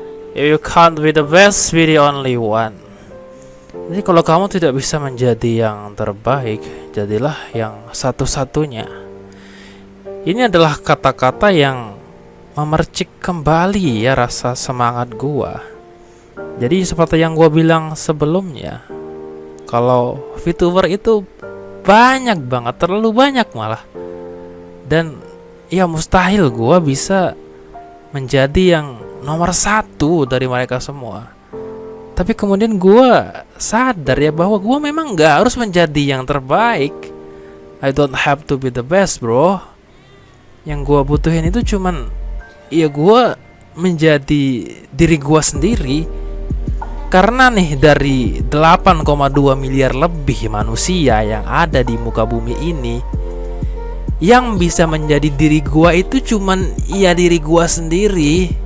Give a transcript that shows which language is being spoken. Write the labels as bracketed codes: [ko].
[en] You can't be the best, be the only one. [id] Jadi kalau kamu tidak bisa menjadi yang terbaik, jadilah yang satu-satunya. Ini adalah kata-kata yang memercik kembali ya rasa semangat gua. Jadi seperti yang gua bilang sebelumnya, kalau VTuber itu banyak banget, terlalu banyak malah. Dan ya mustahil gua bisa menjadi yang nomor satu dari mereka semua. Tapi kemudian gue sadar ya bahwa gue memang gak harus menjadi yang terbaik. [en] I don't have to be the best, bro. [id] Yang gue butuhin itu cuman ya gue menjadi diri gue sendiri. Karena nih dari 8,2 miliar lebih manusia yang ada di muka bumi ini, yang bisa menjadi diri gue itu cuman ya diri gue sendiri.